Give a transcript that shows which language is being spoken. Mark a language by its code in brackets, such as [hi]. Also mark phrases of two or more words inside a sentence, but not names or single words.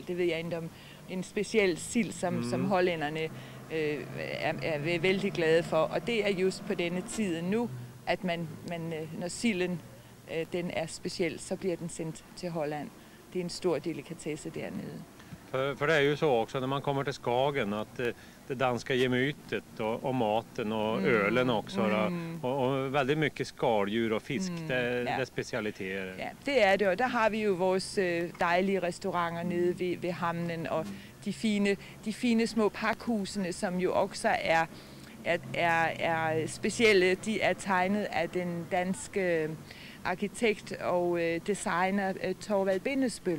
[da] Det ved jeg ikke om. En speciel sild, som hollænderne er vældig glade for. Og det er just på denne tid nu, at man når silden den er speciel, så bliver den sendt til Holland. Det er en stor delikatesse dernede. [sv] För det är ju så också när man kommer till Skagen att det danska gemytet och maten och ölen också och väldigt mycket skaldjur och fisk, det är specialiteter. [da] Ja, det er det, og der har vi jo vores dejlige restauranter nede ved hamnen og de fine små pakhusene, som jo også er specielle. De er tegnet af den danske arkitekt og designer Thorvald Bindesbøll.